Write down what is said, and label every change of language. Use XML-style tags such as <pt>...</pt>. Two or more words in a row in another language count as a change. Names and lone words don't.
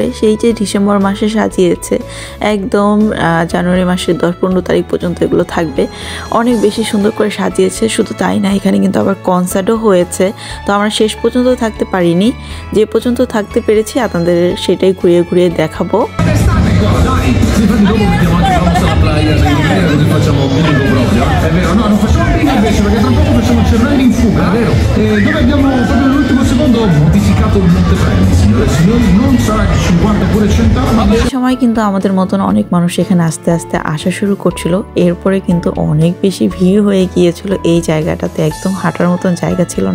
<bn>সেই যে ডিসেম্বর মাসে সাজিয়েছে, একদম জানুয়ারি মাসের 10-15 তারিখ পর্যন্ত এগুলো থাকবে। অনেক বেশি সুন্দর করে সাজিয়েছে। শুধু তাই না, এখানে কিন্তু আবার কনসার্টও হয়েছে। তো আমরা শেষ পর্যন্ত থাকতে পারিনি, যে পর্যন্ত থাকতে পেরেছি আপনাদের সেটাই ঘুরিয়ে ঘুরিয়ে দেখাবো।</bn> <it>Infatti dopo mettiamo anche la playa così facciamo bingo proprio. È vero, no, non facciamo bingo invece perché tra poco facciamo il cervello in fuga, è vero? Dove abbiamo proprio all'ultimo secondo modificato il montepremi, signori, non sarà 50 pure 100 anni.</it> <bn>এই সময় কিন্তু আমাদের মতন অনেক মানুষ এখানে আস্তে আস্তে আসা শুরু করছিল। এরপরে কিন্তু অনেক বেশি ভিড় হয়ে গিয়েছিল এই জায়গাটাতে, একদম হাঁটার মতন জায়গা ছিল না।</bn>